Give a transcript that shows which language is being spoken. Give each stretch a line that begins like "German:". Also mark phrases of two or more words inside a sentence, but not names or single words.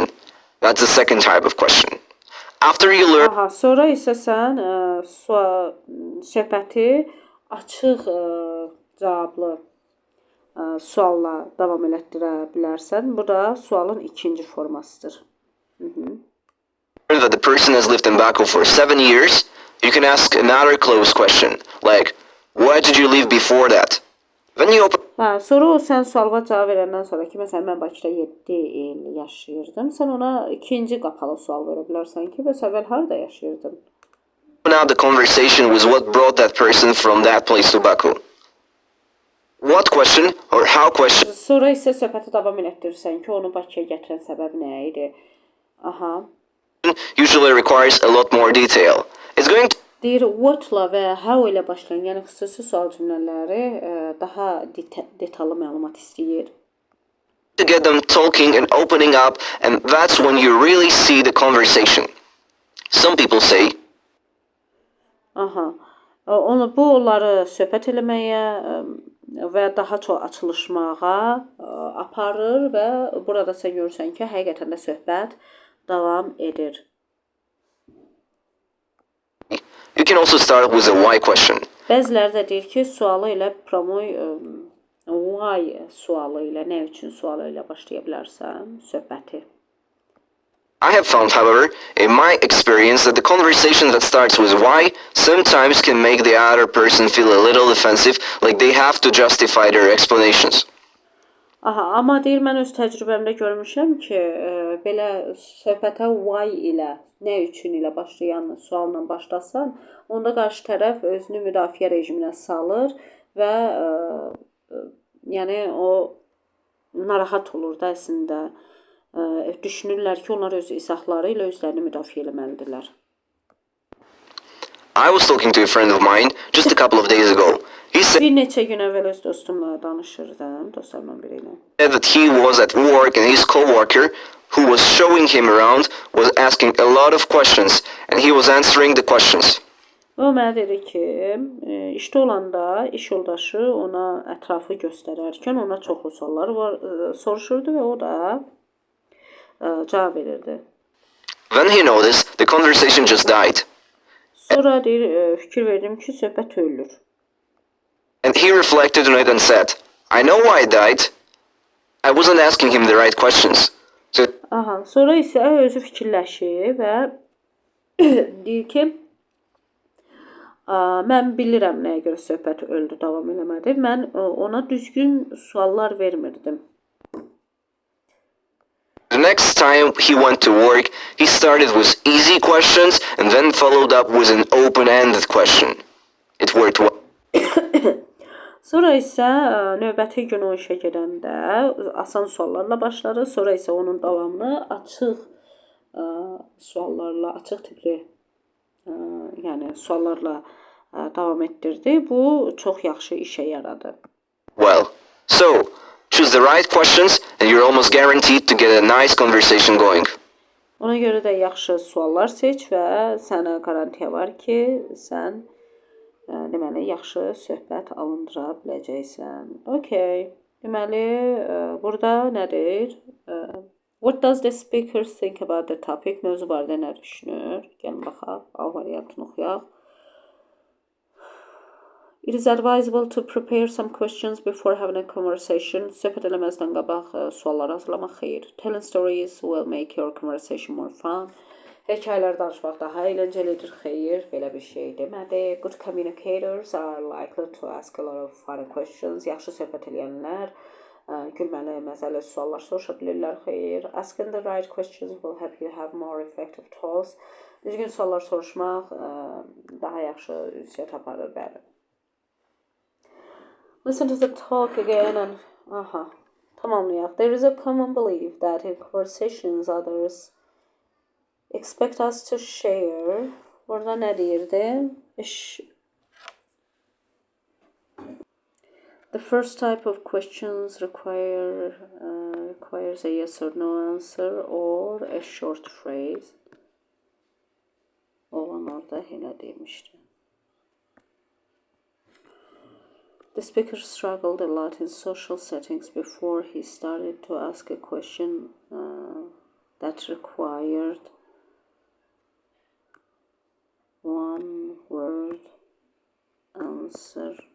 English: That's the second type of question. After you learn.
Azerbaijani: Sonra isə sən söhbəti açıq cavablı sualla davam elətdirə bilərsən. Bu da sualın ikinci formasıdır.
English: That the person has lived in Baku for 7 years, you can ask another close question, like, where did you live before that? Then you open.
Azerbaijani: Sonra o sən suala cavab verəndən sonra ki, məsələn, mən Bakıda 7 il yaşayırdım. Sən ona ikinci qapalı sual verə bilərsən ki, bəs əvvəl harada yaşayırdın?
English: Now the conversation was what brought that person from that place to Baku. What question or how question?
Azerbaijani: Sonra isə söhbəti davam elətdirirsən ki, onu Bakıya gətirən səbəb nə idi?
English: Usually requires a lot more detail. It's going to.
Azerbaijani: Deyir, what-la və how ilə başlayan, yəni xüsusi sual cümlələri daha detallı məlumat istəyir.
English: To get them talking and opening up, and that's when you really see the conversation. Some people say.
Azerbaijani: Bu onları söhbət eləməyə və daha çox açılışmağa aparır və burada sən görürsən ki, həqiqətən də söhbət davam edir.
English: You can also start with a why question.
Azerbaijani: Bəziləri də deyir ki, sualı ilə promoy why sualı ilə, nə üçün sualı ilə başlaya bilərsən söhbəti.
English: I have found, however, in my experience that the conversation that starts with why sometimes can make the other person feel a little defensive, like they have to justify their explanations.
Azerbaijani: Aha, amma deyir, mən öz təcrübəmdə görmüşəm ki, belə söhbətə why ilə, nə üçün ilə başlayan sualla başlasan, onda qarşı tərəf özünü müdafiə rejiminə salır və yəni o narahat olur da əslində. Düşünürlər ki, onlar öz izahları ilə özlərini müdafiə eləməlidirlər.
English: I was talking to a friend of mine just a couple of days ago. He said
Azerbaijani: Bir neçə gün əvvəl öz dostumla danışırdım, dostlarımla biri ilə.
English: that he was at work and his co-worker, who was showing him around, was asking a lot of questions and he was answering the questions.
Azerbaijani: O mənə dedi ki, işdə olanda iş yoldaşı ona ətrafı göstərərkən ona çoxlu suallar soruşurdu və o da cavab verirdi.
English: Then he noticed the conversation just died.
Azerbaijani: Sonra deyir, fikir verdim ki, söhbət ölür.
English: And he reflected on it and said, I know why it died. I wasn't asking him the right questions. So
Azerbaijani: Aha, sonra isə özü fikirləşir və deyir ki, mən bilirəm nəyə görə söhbət öldü, davam eləmədi. Mən ona düzgün suallar vermirdim.
English: the next time he went to work, he started with easy questions and then followed up with an open-ended question. It worked well.
Azerbaijani: Sonra isə növbəti gün o işə gedəndə asan suallarla başladı. Sonra isə onun davamını açıq suallarla, açıq tipli yəni suallarla davam etdirdi. Bu çox yaxşı işə yaradı.
English: Well, so choose the right questions and you're almost guaranteed to get a nice conversation going.
Azerbaijani: Ona görə də yaxşı suallar seç və sənə qarantiya var ki, sən deməli yaxşı söhbət alındıra biləcəksən. Okay. Deməli burada nədir?
English: What does the speaker think about the topic?
Azerbaijani: Mövzu barədə nə düşünür? Gəlin baxaq. A variantını oxuyaq.
English: It is advisable to prepare some questions before having a conversation.
Azerbaijani: Söhbət eləməzdən qabaq suallar hazırlamaq xeyir.
English: Telling stories will make your conversation more fun.
Azerbaijani: Hekayələr danışmaq daha əyləncəlidir, xeyir, belə bir şey demədi.
English: Good communicators are likely to ask a lot of funny questions.
Azerbaijani: Yaxşı söhbət eləyənlər gülməli, məzəli suallar soruşa bilirlər, xeyir.
English: Asking the right questions will help you have more effective talks.
Azerbaijani: Düzgün suallar soruşmaq daha yaxşı ünsiyyət aparır, bəli.
English: Listen to the talk again and tamamlayaq. There is a common belief that in conversations others expect us to share.
Azerbaijani: Burada nə deyirdi?
English: The first type of questions requires a yes or no answer or a short phrase.
Azerbaijani: Olan orada elə demişdi.
English: The speaker struggled a lot in social settings before he started to ask a question that required one word answer.